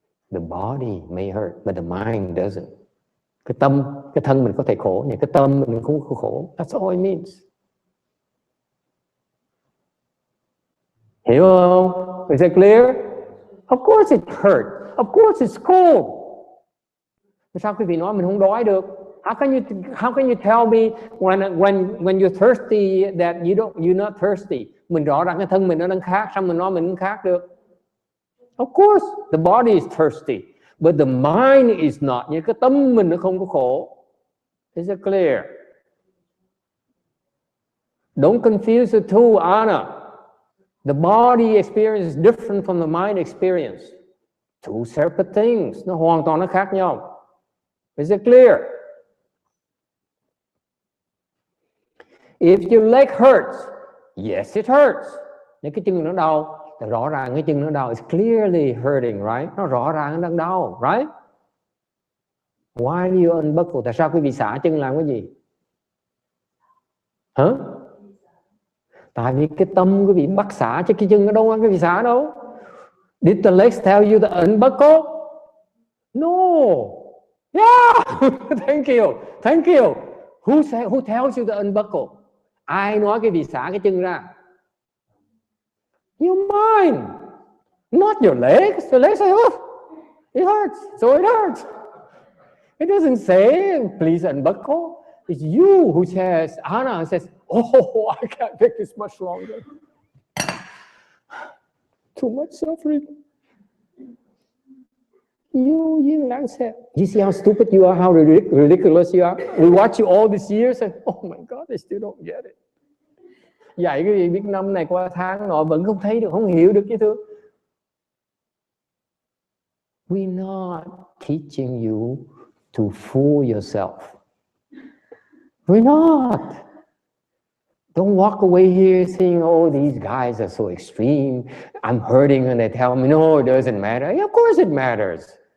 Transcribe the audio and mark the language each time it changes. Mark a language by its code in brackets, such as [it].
[en] The body may hurt, but the mind doesn't. [vi] Cái thân mình có thể khổ, nhưng cái tâm mình không có khổ. [en] That's all it means. [vi] Hiểu không? [en] Is it clear? Of course it hurt. Of course it's cold. [vi] Sao quý vị nói mình không đói được? [en] How can you tell me when you're thirsty that you're not thirsty? [vi] Mình rõ ràng cái thân mình nó đang khát, sao mình nói mình không khát được? [en] Of course, the body is thirsty, but the mind is not. [vi] Nhưng cái tâm mình nó không có khổ. [en] Is it clear? Don't confuse the two, Anna. The body experience is different from the mind experience. Two separate things. [vi] Nó hoàn toàn nó khác nhau. [en] Is it clear? If your leg hurts, yes, it hurts. [vi] Nếu cái chân nó đau, thì rõ ràng cái chân nó đau. [en] It's clearly hurting, right? [vi] Nó rõ ràng nó đang đau, [en] right? Why do you unbuckle? [vi] Tại sao quý vị xả chân làm cái gì? Hả? Tại vì cái tâm quý vị bắt xả, chứ cái chân nó đâu có quý vị xả đâu. [en] Did the legs tell you to unbuckle? No. Yeah. Thank you. Who tells you to unbuckle? Ai nói cái vị xả cái chân ra? Your mind, not your legs. Your legs say, it hurts, so it hurts. It doesn't say, please unbuckle. It's you who says, Anna says, I can't take this much longer. Too much suffering. You accept. You see how stupid you are, how ridiculous you are. We watch you all these years and oh my God, I still don't get it. [vi] Dạy cái gì biết năm này qua tháng nọ vẫn không thấy được, không hiểu được chứ thưa. [en] We're not teaching you to fool yourself. We're not. Don't walk away here saying, oh, these guys are so extreme. I'm hurting and they tell me, no, it doesn't matter. Yeah, of course it matters.